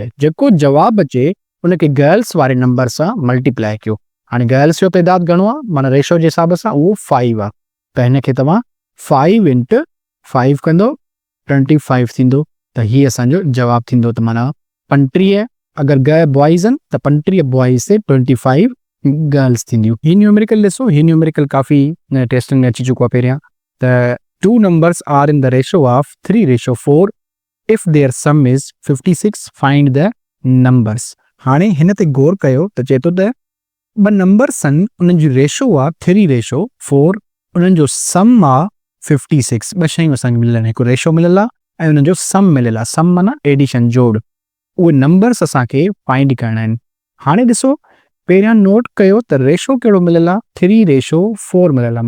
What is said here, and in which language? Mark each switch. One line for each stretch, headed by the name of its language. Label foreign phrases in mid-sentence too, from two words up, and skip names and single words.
Sindhi: जेको जवाबु अचे उनखे गर्ल्स वारे नंबर सां मल्टीप्लाई कयो। हाणे गर्ल्स जो तइदाद घणो आहे, माना रेशो जे हिसाब सां उहो 5 आहे। त हिनखे तव्हां 5 × 5 कंदो 25 थींदो। त हीअ असांजो जवाबु थींदो। त माना 35 अगरि बॉयज़ आहिनि त 35 बॉयज़ से 25 गर्ल्स थींदियूं। ही न्यूमेरिकल ॾिसो, ही न्यूमेरिकल काफ़ी टेस्टिंग में अची चुको आहे पहिरियां।
English: त 2 numbers are in the ratio of 3:4 if their sum is 56 find the numbers.
Sindhi: हाणे हिन ते गौर कयो त चए थो त 2 नंबर्स आहिनि, उन्हनि जी रेशो आहे 3:4, उन्हनि जो सम आहे 56। 2 शयूं असांखे मिलियल आहिनि, हिकु रेशो मिलियल आहे ऐं उन्हनि जो सम मिलियल आहे। सम माना एडिशन, जोड़। उहे नंबर्स असांखे फाइंड करणा आहिनि। हाणे ॾिसो पहिरियां नोट कयो त रेशो कहिड़ो मिलियल आहे 3:4 मिलियल आहे।